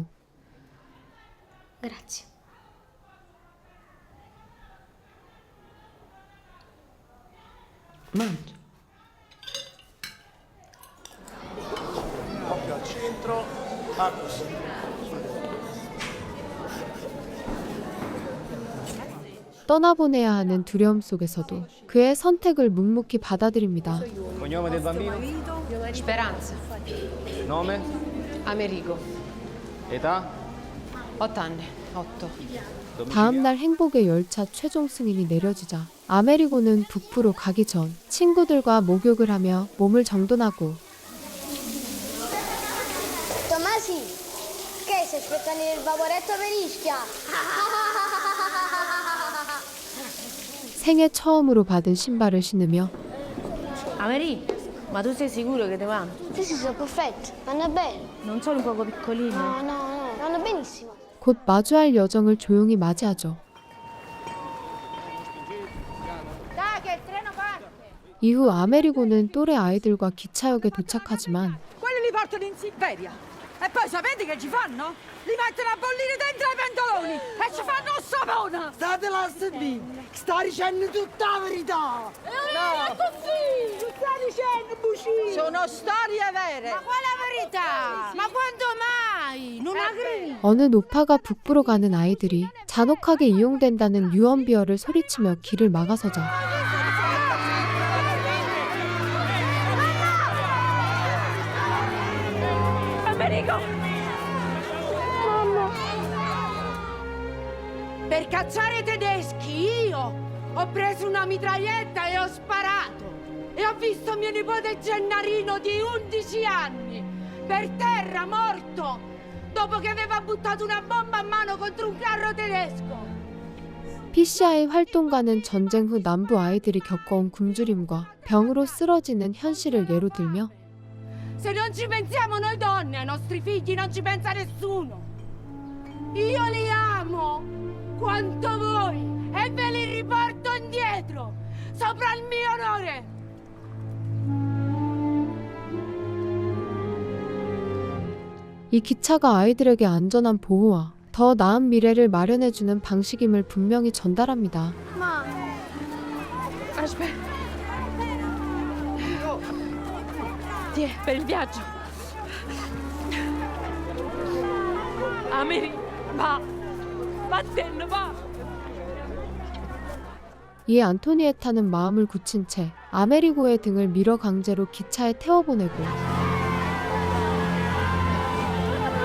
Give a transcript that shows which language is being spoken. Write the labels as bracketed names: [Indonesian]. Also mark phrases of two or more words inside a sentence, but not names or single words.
[Italian] Grazie. Mangia. Occhio al centro, ah così. [Korean] 떠나보내야 하는 두려움 속에서도 그의 선택을 묵묵히 받아들입니다. [Italian] Cognome del bambino? Speranza. Nome? Amerigo. Età? 8 anni. 8. [Korean] 다음날 행복의 열차 최종 승인이 내려지자 아메리고는 북부로 가기 전 친구들과 목욕을 하며 몸을 정돈하고 [Italian] Tommasi, che stai aspettando il vaporetto per Ischia? [Korean] 생애 처음으로 받은 신발을 신으며 [Italian] Ameri, ma tu sei sicuro che ti vanno? Sì, sì, sono perfetto, vanno bene. Non sono un poco piccolino? No, no, no, vanno benissimo. [Korean] 곧 마주할 여정을 조용히 맞이하죠. 이후 아메리고는 또래 아이들과 기차역에 도착하지만 [Italian] Quelli li portano in Siberia. E poi sapete che ci fanno? Li mettono a bollire dentro ai pentoloni e ci fanno un sapone. Statela a sentire, sta dicendo tutta la verità! No, così! Non stai dicendo bugie! Sono storie vere! Ma quale verità? Ma quando mai? Non la credi? [Korean] 어느 노파가 북부로 가는 아이들이 잔혹하게 이용된다는 유언비어를 소리치며 길을 막아서자 [Italian] Americo! Per cacciare i tedeschi io ho preso una mitraglietta e ho sparato. E ho visto mio nipote Gennarino di 11 anni per terra morto dopo che aveva buttato una bomba a mano contro un carro tedesco. [Korean] PCI 활동가는 전쟁 후 남부 아이들이 겪어온 굶주림과 병으로 쓰러지는 현실을 예로 들며 [Italian] Se non ci pensiamo noi donne, ai nostri figli non ci pensa nessuno. Io li amo quanto voi e ve li riporto indietro, sopra il mio onore. [Korean] 이 기차가 아이들에게 안전한 보호와 더 나은 미래를 마련해주는 방식임을 분명히 전달합니다. [Italian] Aspetta. Tiè, per il viaggio. Ameri, va. Vattene, va. [Korean] 이에 안토니에타는 마음을 굳힌 채 아메리고의 등을 밀어 강제로 기차에 태워보내고